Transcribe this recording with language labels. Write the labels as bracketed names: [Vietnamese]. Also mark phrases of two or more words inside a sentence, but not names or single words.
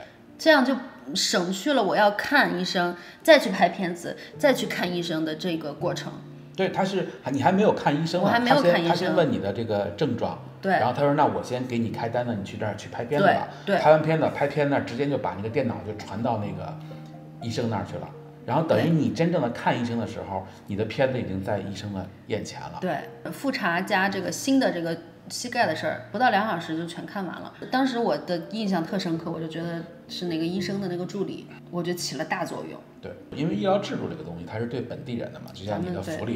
[Chinese] 這樣就省去了我要看醫生，再去拍片子，再去看醫生的這個過程。對，你還沒有看醫生，我還沒有看醫生，他先問你的這個症狀。對，然後他說那我先給你開單子，你去這兒去拍片子吧。對，拍完片子，拍片那直接就把那個電腦就傳到那個醫生那兒去了。然後等於你真正的看醫生的时候，你的片子已经在医生的眼前了。对，复查加这个新的这个膝盖的事儿，不到2小时就全看完了。当时我的印象特深刻，我就觉得是那个医生的那个助理，我觉得起了大作用。对，因为医疗制度这个东西它是对本地人的嘛，就像你的福利，